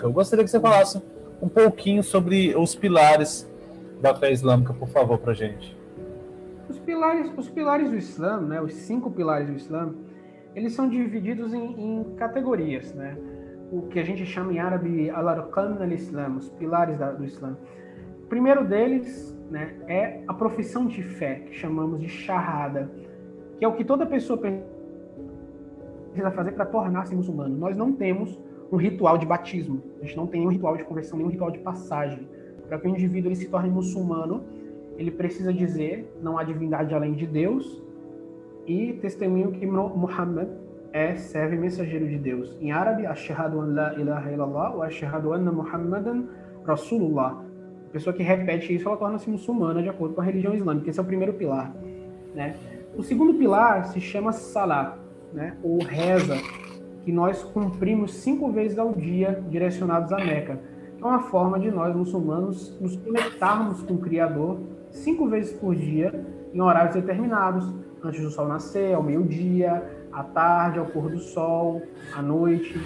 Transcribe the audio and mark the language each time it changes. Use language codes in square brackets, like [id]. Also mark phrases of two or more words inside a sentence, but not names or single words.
[pt] Eu gostaria que você falasse um pouquinho sobre os pilares da fé islâmica, por favor, para a gente. Os pilares do Islã, né, os 5 pilares do Islã, eles são divididos em categorias, né? O que a gente chama em árabe [ar] الأركان الإسلام, [pt] os pilares do Islã. O primeiro deles, né, é a profissão de fé, que chamamos de shahada, que é o que toda pessoa precisa fazer para tornar-se muçulmano. Nós não temos um ritual de batismo, a gente não tem um ritual de conversão, nem um ritual de passagem. Para que o indivíduo ele se torne muçulmano, ele precisa dizer, não há divindade além de Deus, e testemunho que Muhammad é servo e mensageiro de Deus. Em árabe, [ar] أشهد أن لا إله إلا الله وأشهد أن محمدا رسول الله. [pt] A pessoa que repete isso, ela torna-se muçulmana de acordo com a religião islâmica. Esse é o primeiro pilar, né? O segundo pilar se chama salat, né? Ou reza, que nós cumprimos 5 vezes ao dia, direcionados a Meca. É uma forma de nós, muçulmanos, nos conectarmos com o Criador 5 vezes por dia, em horários determinados, antes do sol nascer, ao meio-dia, à tarde, ao pôr do sol, à noite.